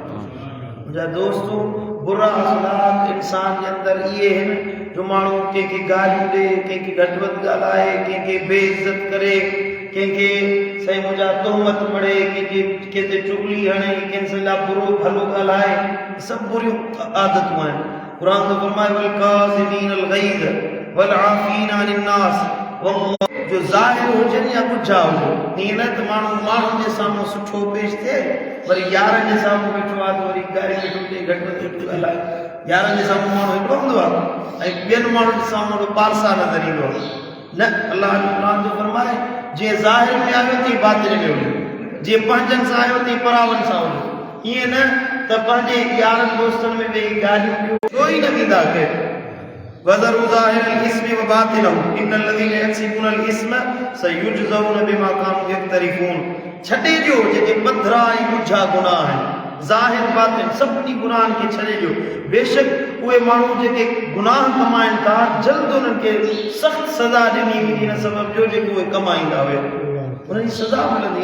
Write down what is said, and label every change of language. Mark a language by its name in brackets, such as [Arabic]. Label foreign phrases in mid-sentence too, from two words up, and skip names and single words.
[Sindhi] मुंहिंजा दोस्तों, बुरा अख़लाक़ इंसान जे अंदरि इहे आहिनि जो माण्हू कंहिंखे गालियूं ॾे, कंहिंखे घटि वधि ॻाल्हाए, कंहिंखे बेइज़त करे, कंहिंखे सही मुंहिंजा तोहमत पढ़े, कंहिंखे ते चुगली हणे, कंहिंसे लाइ बुरो भलो ॻाल्हाए, सभु बुरियूं आदतूं आहिनि। क़ुरान तो फरमाए [Arabic] والكاظمين الغيظ والعافين عن الناس, [Sindhi] जो ज़ाहिर हुजनि या ॿुझा हुजनि। ईअं न त माण्हुनि जे साम्हूं सुठो पेश थिए, वरी यारनि जे साम्हूं वेठो आहे त वरी गारी वेठो थिए, घटि वधि ॻाल्हाए। यारनि जे साम्हूं माण्हू हिकिड़ो हूंदो आहे ऐं ॿियनि माण्हुनि जे साम्हूं पारसा नज़र ईंदो आहे। न, अल्लाह जो क़ुरान थो फरमाए जीअं ज़ाहिर में आयो तीअं बातिन में हुजे, जीअं पंहिंजनि सां आयो तीअं परावनि सां हुजे। ईअं न त पंहिंजे यारनि दोस्तनि में वेही ॻाल्हियूं छो ई न ॾींदा केरु। [Arabic] وذروا ظاهر الإثم وباطنه إن الذين يكسبون الإثم سيجزون بما كانوا يقترفون. [Sindhi] छॾे ॾियो जेके पधरा ऐं ॿुझा गुनाह आहिनि, ज़ाहिर बातिन सभिनी गुनाहनि खे छॾे ॾियो। बेशक उहे माण्हू जेके गुनाह कमाइनि था, जल्द उन्हनि खे सख़्त सज़ा ॾिनी वेंदी हिन सबब जो जेके उहे कमाईंदा हुआ, उन्हनि जी सज़ा मिलंदी।